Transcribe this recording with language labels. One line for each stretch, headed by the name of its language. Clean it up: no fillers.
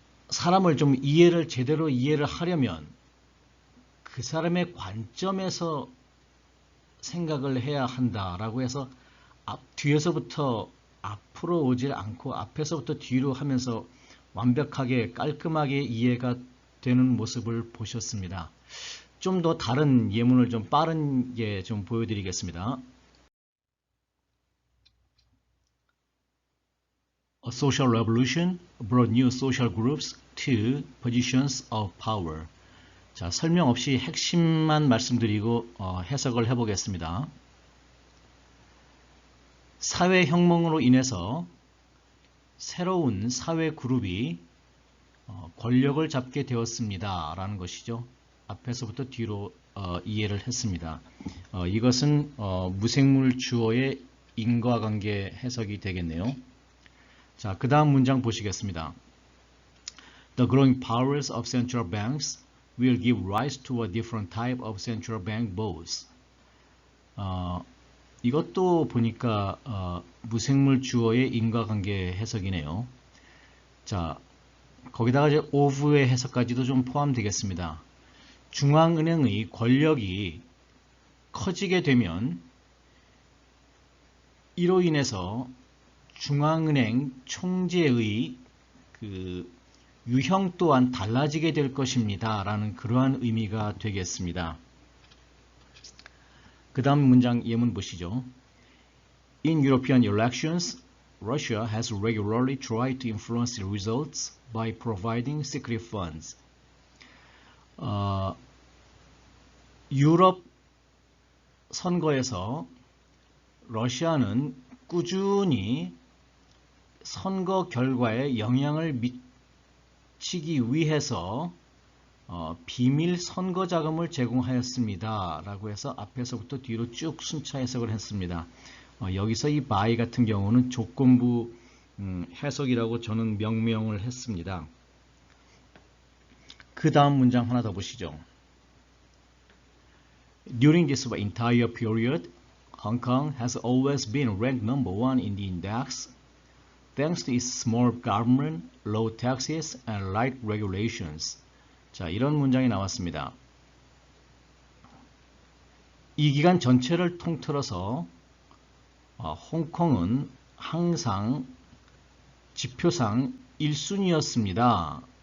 Korean: 사람을 좀 제대로 이해를 하려면 그 사람의 관점에서 생각을 해야 한다라고 해서 뒤에서부터 앞으로 오질 않고 앞에서부터 뒤로 하면서 완벽하게 깔끔하게 이해가 되는 모습을 보셨습니다. 좀 더 다른 예문을 좀 빠르게 좀 보여드리겠습니다.
English: A social revolution brought new social groups to positions of power.
Korean: 자, 설명 없이 핵심만 말씀드리고 해석을 해보겠습니다. 사회혁명으로 인해서 새로운 사회 그룹이 권력을 잡게 되었습니다. 라는 것이죠. 앞에서부터 뒤로 이해를 했습니다. 이것은 무생물 주어의 인과관계 해석이 되겠네요. 자, 그 다음 문장 보시겠습니다.
English: The growing powers of central banks will give rise to a different type of central bank boss.
Korean: 이것도 보니까 무생물 주어의 인과관계 해석이네요. 자, 거기다가 이제 of의 해석까지도 좀 포함되겠습니다. 중앙은행의 권력이 커지게 되면 이로 인해서 중앙은행 총재의 그 유형 또한 달라지게 될 것입니다. 라는 그러한 의미가 되겠습니다. 그 다음 문장 예문 보시죠.
English: In European elections, Russia has regularly tried to influence the results by providing secret funds.
Korean: 유럽 선거에서 러시아는 꾸준히 선거 결과에 영향을 미치기 위해서 비밀 선거 자금을 제공하였습니다. 라고 해서 앞에서부터 뒤로 쭉 순차 해석을 했습니다. 여기서 이 by 같은 경우는 조건부 해석이라고 저는 명명을 했습니다. 그 다음 문장 하나 더 보시죠.
English: During this entire period, Hong Kong has always been ranked number one in the index, thanks to its small government, low taxes, and light regulations.
Korean: 자, 이런 문장이 나왔습니다. 이 기간 전체를 통틀어서 홍콩은 항상 지표상 1순위였습니다.